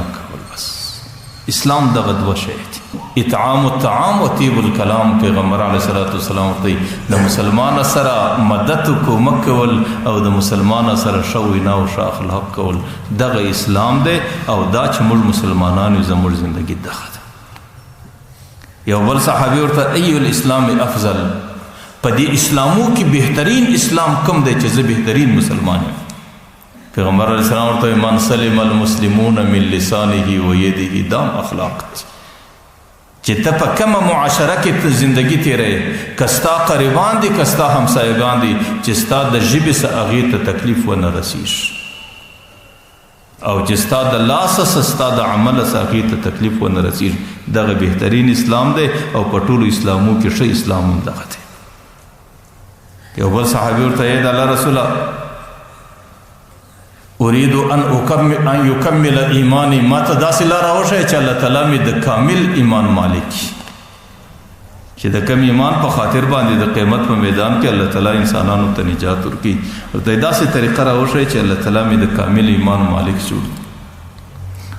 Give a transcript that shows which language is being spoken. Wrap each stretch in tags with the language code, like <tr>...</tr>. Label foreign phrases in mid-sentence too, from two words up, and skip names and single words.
<ps>کول بس اسلام دغه دوه شی دي</ps> <ar>اطعام الطعام و طیب الکلام</ar> <ps>پیغمبر علیه صلات وسلام ورته د مسلمان سره مدد کومک کول او د مسلمان سره ښه وینا او ښه اخلاق کول دغه اسلام دی او دا چې موږ مسلمانان یو زموږ زندګي دغه ده یو بل صحابي ورته</ps> <ar>ای الاسلام افضل،</ar> <ps>په دې اسلامو کې بهترین اسلام کوم دی چې زه بهترین مسلمان یم؟ پیغمبر علیه السلام ورته</ps> <ar>من سلم المسلمون من لسانه و یده،</ar> <ps>دام اخلاق چې ته په کومه معاشره کې زندگی تیرې، که ستا قریبان دي که ستا همسایگان دي، چې ستا د ژبې څه هغې ته تکلیف ونه رسیږي او چې ستا د لاسه څه ستا د عمله څه هغې ته تکلیف ونه رسیږي. دغه بهترین اسلام دی او په ټولو اسلامو کې ښه اسلام هم دغه دی. یو بل صحابي ورته ای د الله رسوله</ps> <ar>اريد ان يكمل ایمانی،</ar> <ps>ما ته داسې لاره وښیه چې الله تعالی مې د کامل ایمان مالک چې د کم ایمان په خاطر باندې د قیامت په میدان کې الله تعالی انسانانو ته نجات ورکړي. ورته داسې طریقه راوښیه چې الله تعالی مې د کامل ایمان مالک جوړ.</ps>